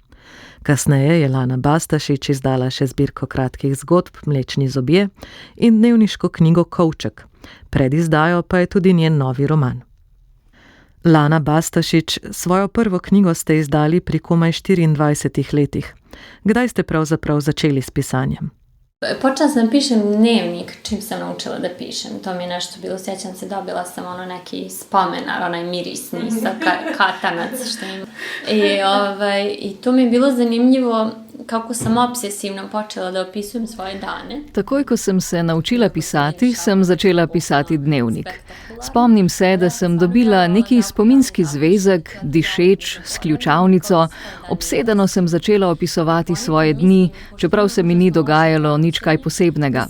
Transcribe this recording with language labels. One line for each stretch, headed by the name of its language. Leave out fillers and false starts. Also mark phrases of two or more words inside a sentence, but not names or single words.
Slovenian: Kasneje je Lana Bastašić izdala še zbirko kratkih zgodb Mlečni zobje in dnevniško knjigo Kovček. Pred izdajo pa je tudi njen novi roman. Lana Bastašić, svojo prvo knjigo ste izdali pri komaj 24 letih. Kdaj ste pravzaprav začeli s pisanjem?
Bosnian: Počela sam pišem dnevnik čim sam naučila da pišem. To mi je nešto bilo, sjećam se, dobila sam neki spomenar, onaj mirisni sa katanac što ima. I to mi je bilo zanimljivo kako sam obsesivno počela da opisujem svoje dane.
Slovenian: Takoj, ko sem se naučila pisati, sem začela pisati dnevnik. Spomnim se, da sem dobila neki spominski zvezek, dišeč, s ključavnico. Obsedeno sem začela opisovati svoje dni, čeprav se mi ni dogajalo nič kaj posebnega.